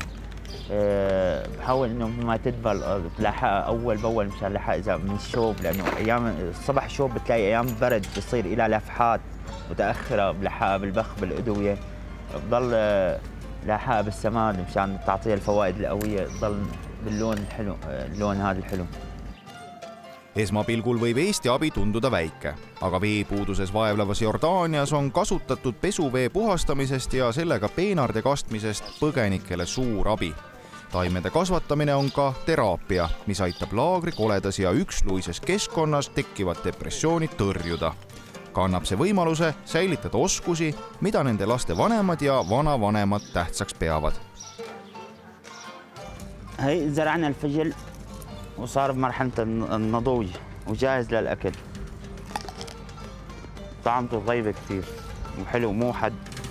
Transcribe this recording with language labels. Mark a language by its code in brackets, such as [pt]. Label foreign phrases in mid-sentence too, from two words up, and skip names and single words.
[ar] بحاول إنه ما تدبل بلاحقها أول بأول مشان لاحق إذا من الشوب، لأنه أيام الصبح شوب بتلاقي أيام برد بصير إلى لفحات متأخرة، بلاحقها بالبخ بالأدوية، بضل لاحقها بالسماد مشان تعطيها الفوائد القوية، تضل باللون الحلو، اللون هذا الحلو. [et] Esmapilgul võib Eesti abi tunduda väike, aga veepuuduses vaevlevas Jordaanias on kasutatud pesuvee puhastamisest ja sellega peenarde kastmisest põgenikele suur abi. Taimede kasvatamine on ka teraapia, mis aitab laagri koledas ja üksluises keskkonnas tekkivat depressiooni tõrjuda. Ka annab see võimaluse säilitada oskusi, mida nende laste vanemad ja vanavanemad tähtsaks peavad. [ar] هي زرعنا الفجل وصار بمرحلة النضوج وجاهز للأكل. طعمته طيبة كثير وحلو، مو حد.